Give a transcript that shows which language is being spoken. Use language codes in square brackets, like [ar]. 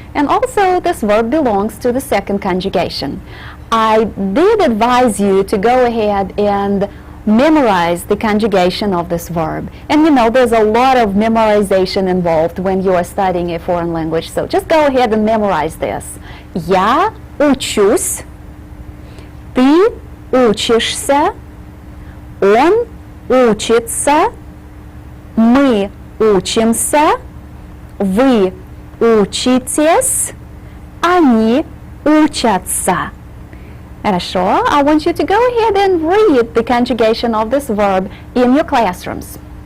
[en] And also this verb belongs to the second conjugation. I did advise you to go ahead and memorize the conjugation of this verb. And you know, there's a lot of memorization involved when you are studying a foreign language. So just go ahead and memorize this. [ru] Я учусь, ты учишься, он учится, мы учимся, вы учитесь, они учатся. Хорошо. [en] I want you to go ahead and read the conjugation of this verb in your classrooms.